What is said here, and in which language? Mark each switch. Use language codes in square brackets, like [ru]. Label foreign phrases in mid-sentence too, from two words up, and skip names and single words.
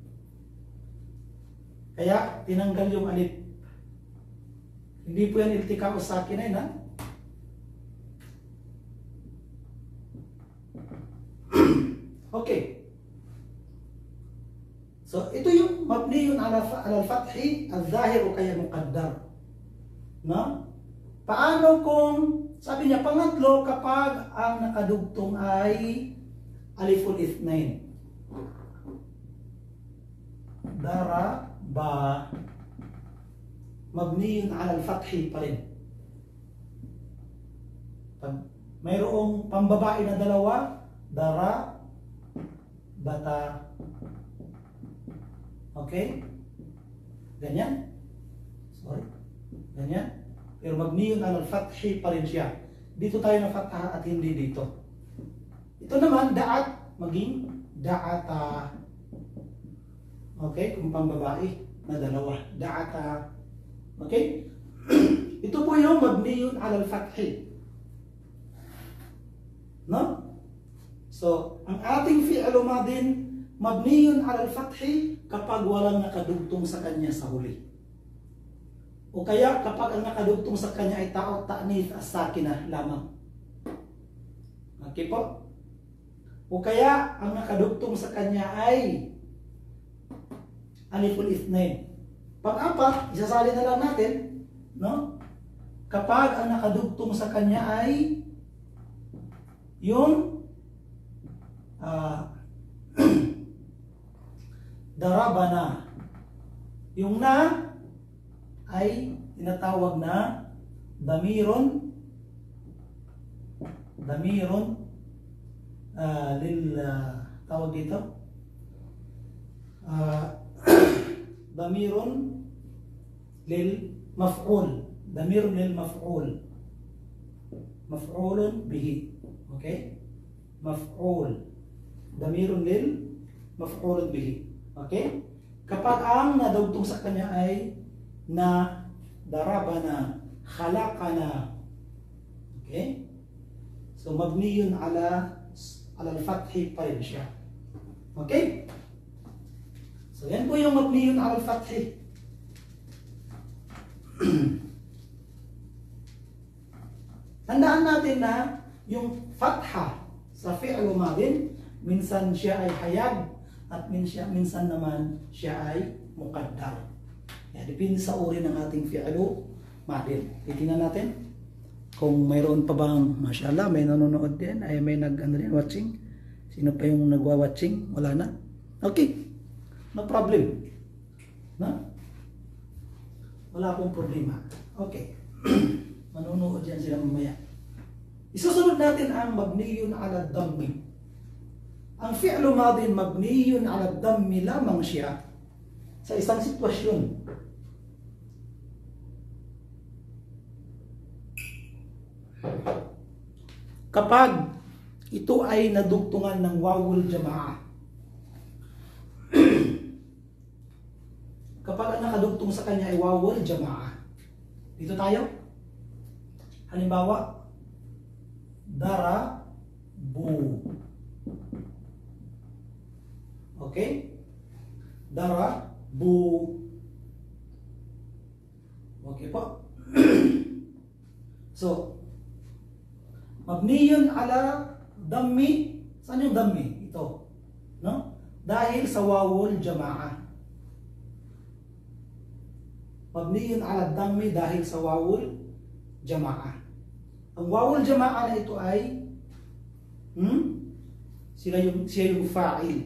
[tl] Kaya tinanggal yung alif. Hindi po yan iltika o sakinain ha? Okay. So, ito yung [ar] مبني على الفتح الظاهر [tl] o kaya muqaddar. No? Paano kung, sabi niya, pangatlo kapag ang nakadugtong ay [ar] ألف الاثنين. [tl] Dara, ba, [ar] مبني على الفتح [tl] pa rin. Pag mayroong pambabae na dalawa, dara, bata. Okay? Ganyan? Sorry. Ganyan? Pero [ar] مبني على الفتح [tl] pa rin siya. Dito tayo na fatha at hindi dito. Ito naman, da'at, maging da'ata. Okay? Kung pambabae na dalawa. Da'ata. Okay? Ito po yung [ar] مبني على الفتح. [tl] No? So, ang ating fi'lu madin [ar] مبني على الفتح [tl] kapag walang nakadugtong sa kanya sa huli. O kaya kapag ang nakadugtong sa kanya ay [ar] تاء التأنيث الساكنة [tl] lamang. Okay po? O kaya ang nakadugtong sa kanya ay [ar] ألف الاثنين. [tl] Pang-apat, isasali na lang natin, no? Kapag ang nakadugtong sa kanya ay yung darabana. Yung na ay tinatawag na [ar] ضمير لل [tl] tawag dito? [ar] ضمير للمفعول. ضمير للمفعول. مفعول به. Okay? Maf'ul. ضمير للمفعول به. [tl] Okay? Kapag ang nadugtong sa kanya ay na, [ar] ضربنا، خلقنا. [tl] Okay? So [ar] مبني على الفتح [tl] pa rin siya. Okay? So yan po yung [ar] مبني على الفتح. [tl] Tandaan natin na yung fatha sa fi'lu madin, minsan siya ay hayag at minsan naman siya ay muqaddar. Yan, depende sa uri ng ating fi'lu madin. Titingnan natin kung mayroon pa bang, mashallah, may nanonood din, ay may watching. Sino pa yung nagwa-watching? Wala na? Okay. No problem. Na? Wala akong problema. Okay. Manonood yan sila mamaya. Isusunod natin ang [ar] مبني على الضم. [tl] Ang fi'lu madin [ar] مبني على الضم [tl] lamang siya sa isang sitwasyon. Kapag ito ay nadugtungan ng [ar] واو الجماعة. [tl] Kapag ang nakadugtong sa kanya ay [ar] واو الجماعة. [tl] Dito tayo. Halimbawa, darabu. Okay? Darabu. Okay po? So, [ar] مبني على الضم. [tl] Saan yung dammi? Ito. No? Dahil sa [ar] واو الجماعة. مبني على الضم [tl] dahil sa [ar] واو الجماعة. [tl] Ang [ar] واو الجماعة [tl] na ito ay siya yung fa'il.